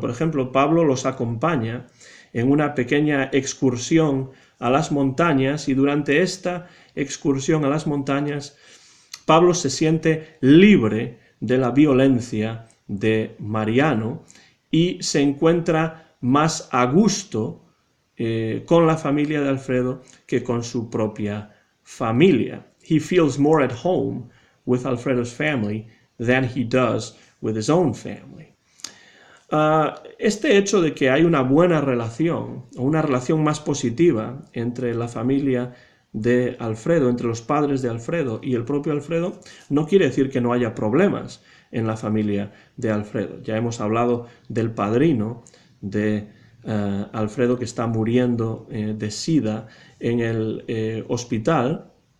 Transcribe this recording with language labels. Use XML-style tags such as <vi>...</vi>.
<es>Por ejemplo, Pablo los acompaña en una pequeña excursión a las montañas y durante esta excursión a las montañas Pablo se siente libre de la violencia de Mariano y se encuentra más a gusto con la familia de Alfredo que con su propia familia.</es> <en>He feels more at home with Alfredo's family than he does with his own family.</en> <es>Este hecho de que hay una buena relación, o una relación más positiva entre la familia de Alfredo, entre los padres de Alfredo y el propio Alfredo, no quiere decir que no haya problemas en la familia de Alfredo. Ya hemos hablado del padrino de Alfredo que está muriendo de SIDA en el hospital.</es>